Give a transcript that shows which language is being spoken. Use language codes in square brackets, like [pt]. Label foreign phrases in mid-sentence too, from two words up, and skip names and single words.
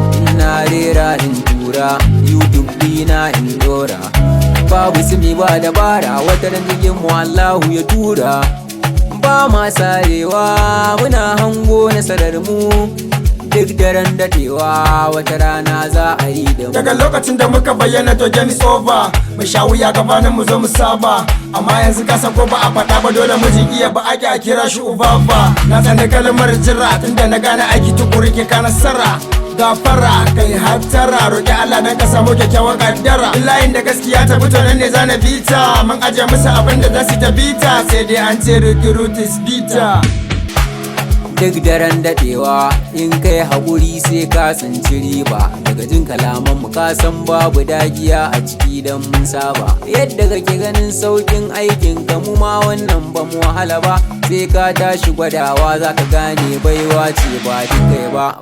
[ha] In na rera in tura, YouTube ɗina in dora. Babu sumi ba dabara, wata ran jirgin mu Allahu ya tura. Ba ma sarewa, muna hango nasarar mu. Duk daren daɗewa, wata rana za a yi da mu. Daga lokacin da muka bayyana, [en] to game is over. [ha] Mu sha wuya gabanin mu zo mu saba. Amma yanzu ka san ko ba a faɗa ba, dole mu ji iya ba ake a kira shi uba ba. Na tsani kalmar jira, tunda na gane aiki tukuru ke ka nasara. Gafara, kai hattara, roƙi Allah dan ka samu kyakkyawan kaddara. In layin da gaskiya ta fito, nan ne za na bi ta. Mun aje musu abin da za su ta bi ta. Sai dai an ce [en] root is bitter. [ha] Duk daren daɗewa, in kai haƙuri sai ka tsinci riba. Daga jin kalaman mu ka san babu dagiya a ciki dan mun saba. Yadda kake ganin sauƙin aikin ka, mu ma wannan ba mu wahala ba. Sai ka tashi gwadawa za ka gane baiwa ce ba duk kai ba.